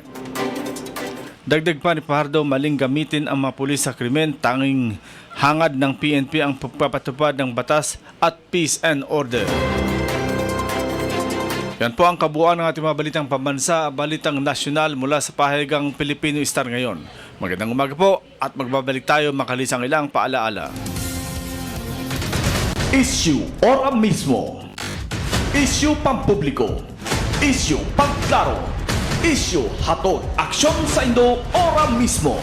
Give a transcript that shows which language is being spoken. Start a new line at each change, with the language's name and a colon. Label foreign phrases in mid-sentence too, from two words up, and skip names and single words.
Filipino: Dagdag pa ni Fajardo, maling gamitin ang mga pulis sa krimen, tanging hangad ng PNP ang pagpapatupad ng batas at
English: peace and order.
Filipino: Yan po ang kabuuan ng ating mga balitang pambansa, balitang nasyonal mula sa pahayagang Filipino Star ngayon. Magandang umaga po at magbabalik tayo makalisang ilang paalaala. Issue ora mismo. Issue pampubliko. Issue pangklaro. Issue hatod aksyon sa Indo ora mismo.